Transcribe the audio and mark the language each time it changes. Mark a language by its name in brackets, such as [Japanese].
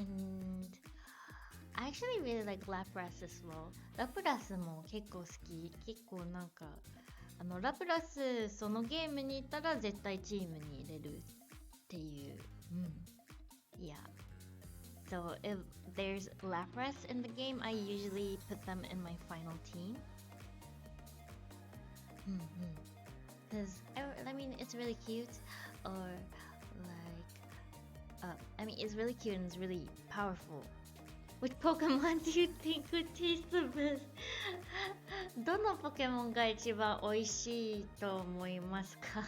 [English] And I actually really like Lapras as well. [Japanese] ラプラスも結構好き。結構なんかラプラスそのゲームに行ったら絶対チームに入れるっていう。 [English] うん。Yeah. So if there's Lapras in the game, I usually put them in my final team. Because I mean it's really cute, or like I mean it's really cute and it's really powerful. Which Pokemon do you think would taste the best? [Japanese] どのポケモンが一番美味しいと思いますか？